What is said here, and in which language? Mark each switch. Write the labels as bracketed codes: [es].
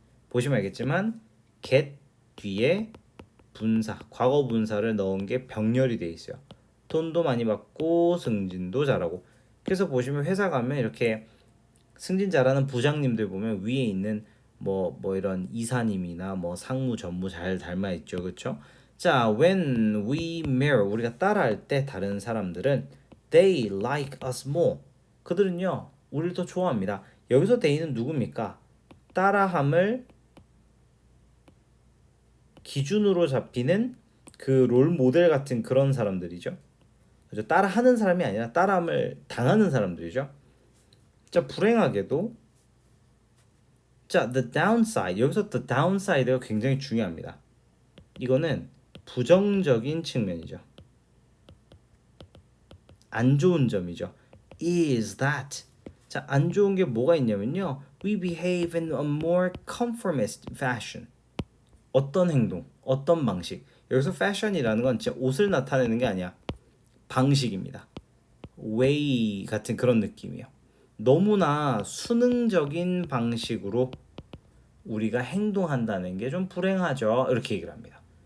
[ko] 보시면 알겠지만 get 뒤에 분사, 과거 분사를 넣은 게 병렬이 돼 있어요. 돈도 많이 받고 승진도 잘하고. 그래서 보시면 회사 가면 이렇게 승진 잘하는 부장님들 보면 위에 있는 뭐 이런 이사님이나 뭐 상무 전무 잘 닮아 있죠. 그렇죠? [en] 자, when we mirror [ko] 우리가 따라할 때 다른 사람들은 [en] they like us more. [ko] 그들은요, 우리를 더 좋아합니다. 여기서 they는 누굽니까? 따라함을 기준으로 잡히는 그 롤 모델 같은 그런 사람들이죠. 그죠? 따라하는 사람이 아니라 따라함을 당하는 사람들이죠. 자, 불행하게도 자, [en] the downside. [ko] 여기서 the downside가 굉장히 중요합니다. 이거는 부정적인 측면이죠. 안 좋은 점이죠. [en] is that. [ko] 자, 안 좋은 게 뭐가 있냐면요. [en] We behave in a more conformist fashion. [ko] 어떤 행동, 어떤 방식. 여기서 fashion이라는 건 진짜 옷을 나타내는 게 아니야. 방식입니다. way 같은 그런 느낌이에요. 너무나 수능적인 방식으로 우리가 행동한다는 게 좀 불행하죠. 이렇게 얘기를 합니다.